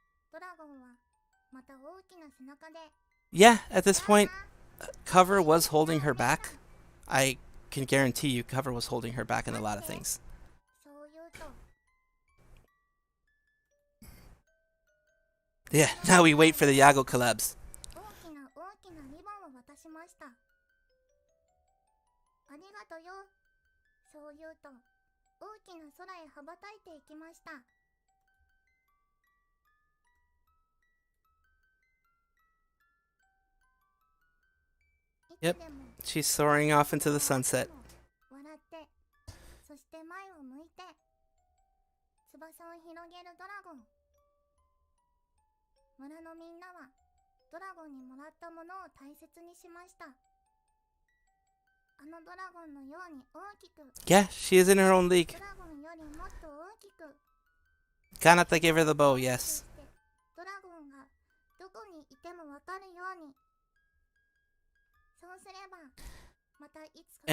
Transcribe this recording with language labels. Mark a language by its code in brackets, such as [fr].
[ja] ドラゴンはまた大きな背中で [en] Yeah, at this point, Cover was holding her back. I can guarantee you Cover was holding her back in a lot of things. [ja] そう言うと [en] Yeah, now we wait for the Yago collabs. [ja] 大きなリボンを渡しましたありがとよそう言うと大きな空へ羽ばたいていきました [en] Yep, she's soaring off into the sunset. [ja] 笑ってそして前を向いて翼を広げるドラゴン村のみんなはドラゴンにもらったものを大切にしましたあのドラゴンのように大きく [en] Yeah, she is in her own league. [ja] ドラゴンよりもっと大きく [en] Kanata gave her the bow, yes. [ja] ドラゴンがどこにいてもわかるようにそうすればまたいつか